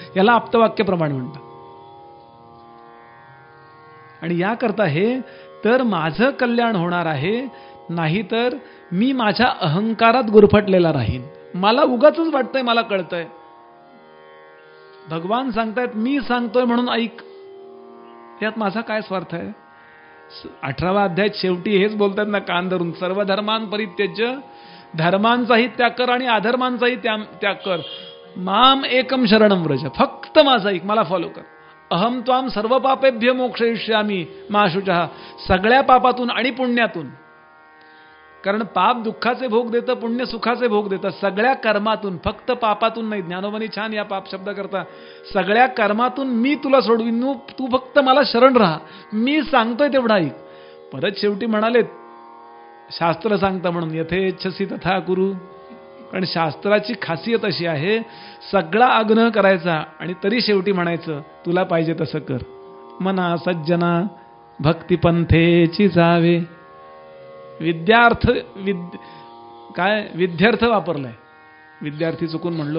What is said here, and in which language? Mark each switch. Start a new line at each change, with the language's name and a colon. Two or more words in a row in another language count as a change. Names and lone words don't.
Marathi: याला आप्तवाक्य प्रमाण म्हणतात. आणि याकरता हे तर माझं कल्याण होणार आहे, नाहीतर मी माझ्या अहंकारात गुरफटलेला राहीन. मला उगाच वाटतंय मला कळतंय. भगवान सांगतायत मी सांगतोय म्हणून ऐक. यात माझा काय स्वार्थ आहे? 18वा अध्याय शेवटी हेच बोलतात ना कान धरून,
Sanskrit: सर्व धर्मान परित्यज्य,
Marathi: धर्मांचाही त्याग कर आणि अधर्मांचाही त्याग कर,
Sanskrit: माम एकम शरणम व्रज.
Marathi: फक्त माझं ऐक, मला फॉलो कर.
Sanskrit: अहम त्वाम सर्व पापेभ्य मोक्षयिष्यामी मा शुचः.
Marathi: सगळ्या पापातून आणि पुण्यातून, कारण पाप दुःखाचे भोग देतं, पुण्य सुखाचे भोग देतं. सगळ्या कर्मातून, फक्त पापातून नाही. ज्ञानोबांनी छान या पाप शब्द करता, सगळ्या कर्मातून मी तुला सोडवीन, तू फक्त मला शरण राहा, मी सांगतोय तेवढा ऐक. परत शेवटी म्हणाले शास्त्र सांगता म्हणून
Sanskrit: यथेच्छसी तथा कुरु.
Marathi: कारण शास्त्राची खासियत अशी आहे, सगळा आग्रह करायचा आणि तरी शेवटी म्हणायचं तुला पाहिजे तसं कर. मना सज्जना भक्तिपंथेची जावे. विद्यार्थ वापरलाय, विद्यार्थी चुकून म्हणलो.